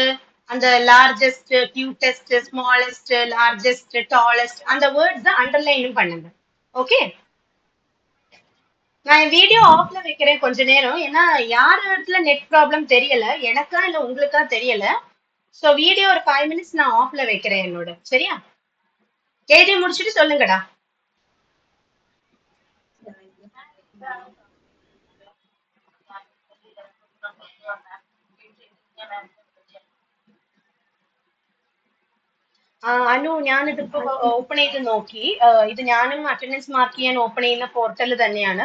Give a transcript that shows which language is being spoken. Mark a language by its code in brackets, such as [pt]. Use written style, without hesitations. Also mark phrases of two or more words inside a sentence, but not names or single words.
[en] அந்த largest, cutest, smallest, largest, tallest, அந்த words underline பண்ணுங்க. [ta] ஓகே, நான் என் [en] video offல [ta] வைக்கிறேன் கொஞ்ச நேரம். ஏன்னா யார் இடத்துல [en] net problem [ta] தெரியல, எனக்கா இல்ல உங்களுக்கா தெரியல. [en] so video [ta] ஒரு 5 மினிட்ஸ் நான் ஆஃப்ல வைக்கிறேன் என்னோட. சரியா? எழுதி முடிச்சுட்டு சொல்லுங்கடா. [ml] അനു, ഞാനിതിപ്പോ ഓപ്പൺ ചെയ്ത് നോക്കി. ഇത് ഞാനും [en] attendance mark [ml] ചെയ്യാൻ ഓപ്പൺ ചെയ്യുന്ന പോർട്ടൽ തന്നെയാണ്.